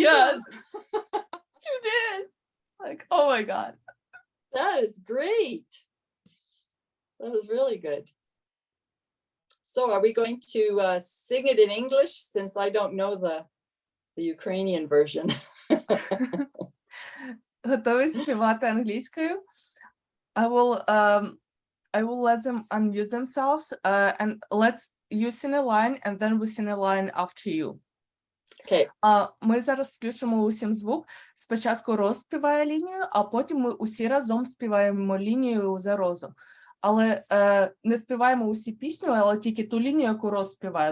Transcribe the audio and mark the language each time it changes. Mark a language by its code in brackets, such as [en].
[en] Yes. She did. Like, oh my God. That is great. That is really good. So are we going to sing it in English since I don't know the Ukrainian version? [uk] Готові співати англійською? [en] I will let them unmute themselves and you sing a line and then we sing a line after you. Okay. [uk] Ми зараз включимо усім звук. Спочатку Роз співає лінію, а потім ми усі разом співаємо лінію за Розом. Але не співаємо усі пісню, але тільки ту лінію, яку Роз співає.